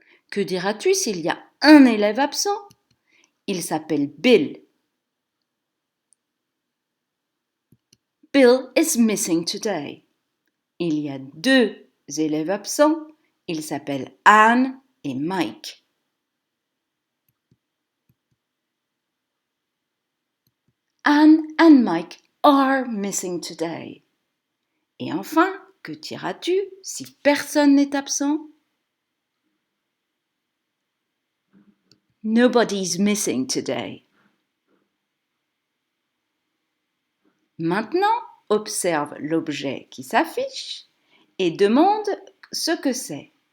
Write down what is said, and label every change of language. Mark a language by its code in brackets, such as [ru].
[fr] Que diras-tu s'il y a un élève absent? Il s'appelle Bill. [en] Bill is missing today. [fr] Il y a deux élèves absents. Ils s'appellent Anne et Mike. [en] Anne and Mike are missing today. [fr] Et enfin, que diras-tu si personne n'est absent? [en] Nobody's missing today. [fr] Maintenant, observe l'objet qui s'affiche et demande ce que c'est.